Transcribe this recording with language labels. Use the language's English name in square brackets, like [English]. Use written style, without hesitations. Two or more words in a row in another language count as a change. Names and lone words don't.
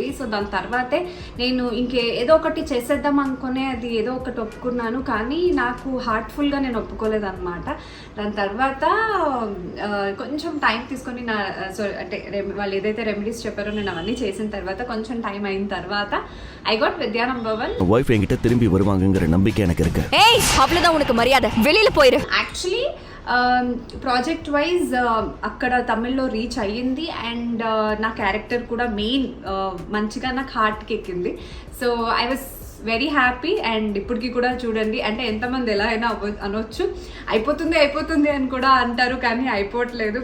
[Telugu] సో దాని తర్వాతే నేను ఏదో ఒకటి చేసేద్దాం అనుకునే అది ఏదో ఒకటి ఒప్పుకున్నాను, కానీ నాకు హార్ట్ఫుల్గా నేను ఒప్పుకోలేదన్నమాట. దాని తర్వాత కొంచెం టైం తీసుకొని అంటే వాళ్ళు ఏదైతే రెమెడీస్ చెప్పారో నేను అవన్నీ చేసిన తర్వాత కొంచెం టైం అయిన తర్వాత [English] I got Vidya number 1. [Tamil] వైఫ్ என்கிட்ட திரும்பி வருவாங்கங்கற நம்பிக்கை எனக்கு இருக்கு. ஏய் அவ்வளவுதான் உனக்கு மரியாதை, வெளியில போயிரு. [English] actually project wise [Telugu] అక్కడ తమిళ్లో రీచ్ అయ్యింది. అండ్ నా క్యారెక్టర్ కూడా మెయిన్ మంచిగా నాకు హార్ట్కి ఎక్కింది. [English] So I was very happy. [Telugu] అండ్ ఇప్పటికి కూడా చూడండి, అంటే ఎంతమంది ఎలా అయినా అనొచ్చు, అయిపోతుంది అని కూడా అంటారు, కానీ అయిపోవట్లేదు.